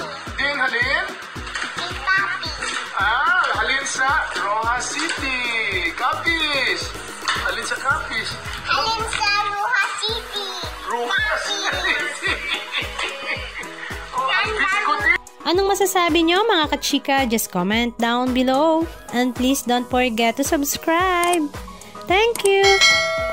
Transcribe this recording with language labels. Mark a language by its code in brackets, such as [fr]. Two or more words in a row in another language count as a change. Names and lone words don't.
[hil] Din halin? Kay Papi. Halin sa Rojas City. Capiz. Halin sa Capiz. Halin sa Rojas City. Rojas City. Biskutin. [tl] Anong masasabi nyo mga kachika? [en] Just comment down below. And please don't forget to subscribe. Thank you!